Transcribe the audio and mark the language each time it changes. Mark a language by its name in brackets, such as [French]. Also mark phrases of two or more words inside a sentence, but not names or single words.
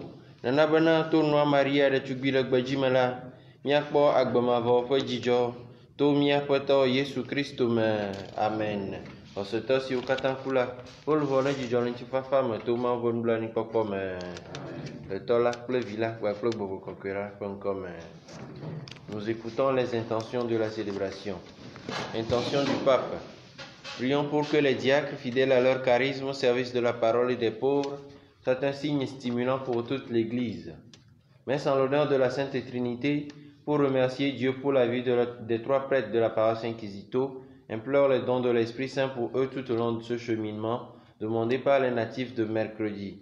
[Ewe] Nana bena to nua Maria ɖetugbi le gbedzi me la, míakpɔ agbemavɔ ƒe dzidzɔ to mía Aƒetɔ Yesu Kristo me. Amen. Xɔsetɔ siwo katã ku la, woluʋɔ ne dzidzɔ le ŋutifafa me to Mawu ƒe nublanuikpɔkpɔ me. Le Tɔ la kple Vi la kpakple Gbɔgbɔ Kɔkɔe la ƒe ŋkɔme. [French] Nous écoutons les intentions de la célébration. Intention du pape. Prions pour que les diacres, fidèles à leur charisme au service de la parole et des pauvres, soient un signe stimulant pour toute l'Église. Mais en l'honneur de la Sainte Trinité, pour remercier Dieu pour la vie des trois prêtres de la paroisse Inquisito, implore les dons de l'Esprit Saint pour eux tout au long de ce cheminement, demandé par les natifs de mercredi.